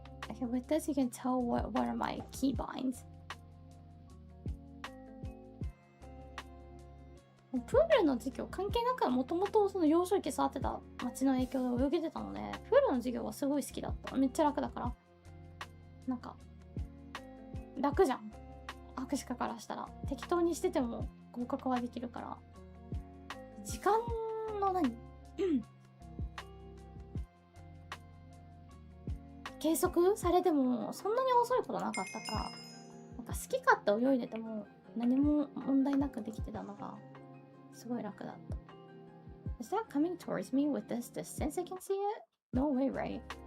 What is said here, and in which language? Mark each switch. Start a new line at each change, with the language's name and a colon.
English: Okay, with this you can tell what are my keybinds.
Japanese: プールの授業関係なくもともとその幼少期触ってた町の影響で泳げてたので、プールの授業はすごい好きだった。めっちゃ楽だから。なんか楽じゃん。博士課からしたら適当にしてても合格はできるから。時間の計測されてもそんなに遅いことなかったから、なんか好き勝手泳いでても何も問題なくできてたのがすごい楽だった。
English: Is that coming towards me with this distance? I can see it? No way, right?